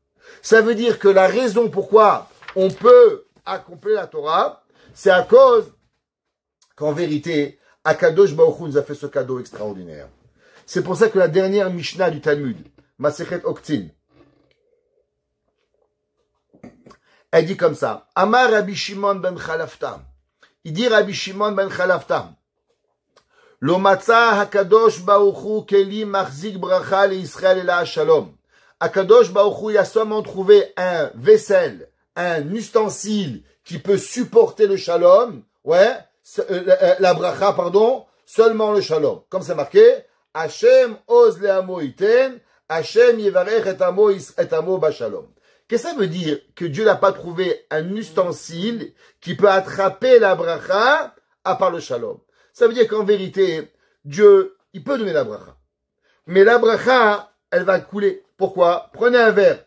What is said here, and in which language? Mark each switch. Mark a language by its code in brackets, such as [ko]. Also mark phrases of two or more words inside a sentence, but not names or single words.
[fr] Ça veut dire que la raison pourquoi on peut accomplir la Torah, c'est à cause qu'en vérité, [he] הקדוש ברוך הוא [fr] nous a fait ce cadeau extraordinaire. C'est pour ça que la dernière Mishnah du Talmud, Masechet Oktin, elle dit comme ça. [he] אמר רבי שמעון בן חלפתא. [fr] Il dit [he] Rabbi Shimon ben Chalafta. לא מצא הקדוש ברוך הוא כלי מחזיק ברכה לישראל אלא השלום. הקדוש ברוך הוא, [fr] il a seulement trouvé un vaisselle, un ustensile qui peut supporter le shalom. Ouais, la bracha, pardon, seulement le shalom. Comme c'est marqué, [he] ה' עוז לעמו יתן, ה' יברך את עמו בשלום. [fr] Qu'est-ce que ça veut dire que Dieu n'a pas trouvé un ustensile qui peut attraper la bracha à part le shalom? Ça veut dire qu'en vérité, Dieu, il peut donner la bracha. Mais la bracha, elle va couler. Pourquoi? Prenez un verre.